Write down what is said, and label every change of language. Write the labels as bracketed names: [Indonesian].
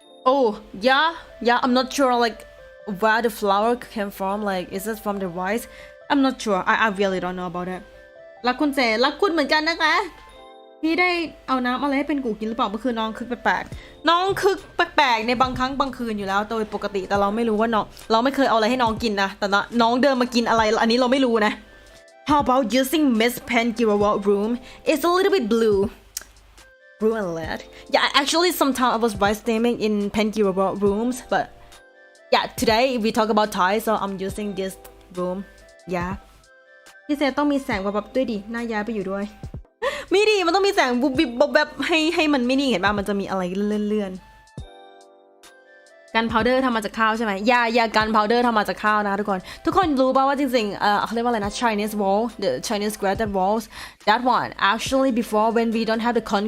[English] Oh yeah I'm not sure like where the flour came from like is it from the rice I'm not sure I really don't know about it [Thai] รักคุณเซรักคุณเหมือนกันนะคะพี่ได้เอาน้ำอะไรให้เป็นกูกินหรือเปล่าเมื่อคืนน้องคึกแปลกๆน้องคึกแปลกๆในบางครั้งบางคืนอยู่แล้วโดยปกติแต่เราไม่รู้ว่าน้องเราไม่เคยเอาอะไรให้น้องกินนะแต่น้องเดินมากินอะไรอันนี้เราไม่รู้นะ [English] How about using Miss Pengiroro room? It's a little bit blue. ruined. Yeah, actually sometimes I was voice streaming in Pengiroro rooms, but yeah, today we talk about Thai, so I'm using this room. Yeah. [Thai] พี่เซต้องมีแสงแบบด้วยดิหน้าย้ายไปอยู่ด้วย มีดิมันต้องมีแสงบุบบิบแบบให้มันไม่นิ่งเห็นป่ะมันจะมีอะไรเลื่อน กันพาวเดอร์ทำมาจากข้าวใช่ไหมยากันพาวเดอร์ทำมาจากข้าวนะทุกคนรู้ป่ะว่าจริงๆเขาเรียกว่าอะไรนะ [English] Chinese wall the Chinese grated walls that one actually before when we don't have the